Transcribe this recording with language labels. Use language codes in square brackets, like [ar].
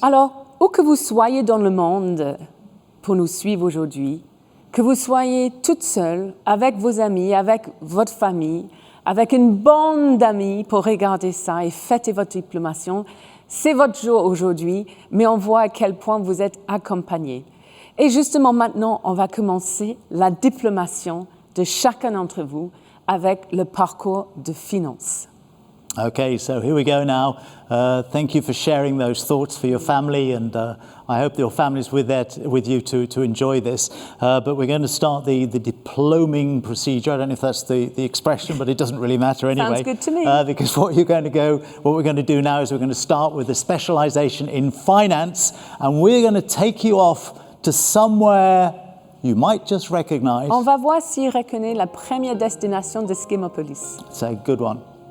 [fr] Alors, où que vous soyez dans le monde pour nous suivre aujourd'hui, que vous soyez toute seule, avec vos amis, avec votre famille, avec une bande d'amis pour regarder ça et fêter votre diplomation, c'est votre jour aujourd'hui, mais on voit à quel point vous êtes accompagnés. Et justement maintenant, on va commencer la diplomation de chacun d'entre vous avec le parcours de finance. [en] Okay, so here we go now. Thank you for sharing those thoughts for your family, and I hope your family's with you to enjoy this. But we're going to start the diploming procedure. I don't know if that's the expression, but it doesn't really matter anyway. Sounds good to me. Because what we're going to do now is we're going to start with a specialization in finance, and we're going to take you off to somewhere you might just recognize. [fr] On va voir s'il reconnaît la première destination de Schemapolis. [en] It's a good one.